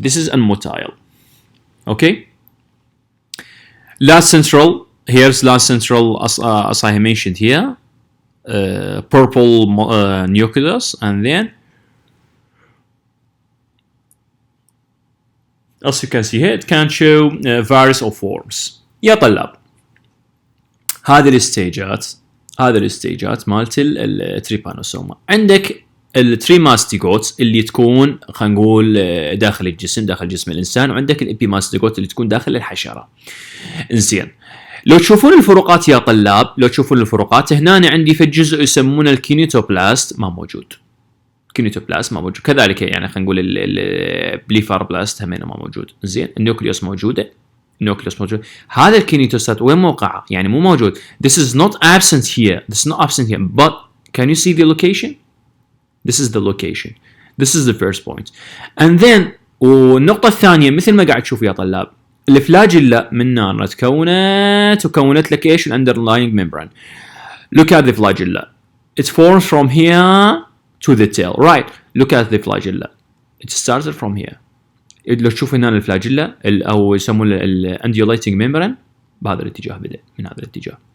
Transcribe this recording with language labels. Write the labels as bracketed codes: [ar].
[en] This is unmotile, okay? Last central, here's last central as I mentioned here, purple nucleus, and then as you can see here it can show various of forms. [ar] يا طلاب هذه الستيجات مالت التريبانوسوما. عندك التريماستيجوتس اللي تكون خلينا نقول داخل جسم الانسان، وعندك الابيماستيجوت اللي تكون داخل الحشره. انزين لو تشوفون الفروقات يا طلاب، لو تشوفون الفروقات هنا أنا عندي في الجزء يسمونه الكينيتوبلاست ما موجود، كينيتوبلاست ما موجود، كذلك يعني خلينا نقول البليفاربلاست هم ما موجود. زين النيوكليوس موجوده، النيوكليوس موجود. هذا الكينيتوسات وين موقعه؟ يعني مو موجود. [en] This is not absent here. This is not absent here. But can you see the location? This is the location. This is the first point. And then [ar] والنقطة الثانية مثل ما قاعد تشوف يا طلاب، الفلاجيلا من نار تكونت لك ايش؟ الاندرلاينج ميمبران. [en] Look at the flagella. It forms from here to the tail. Right. Look at the flagella. It started from here. [ar] لو تشوف هنا الفلاجيلا او يسمونه الانديوليتنج ميمبران بهذا الاتجاه، بدأ من هذا الاتجاه.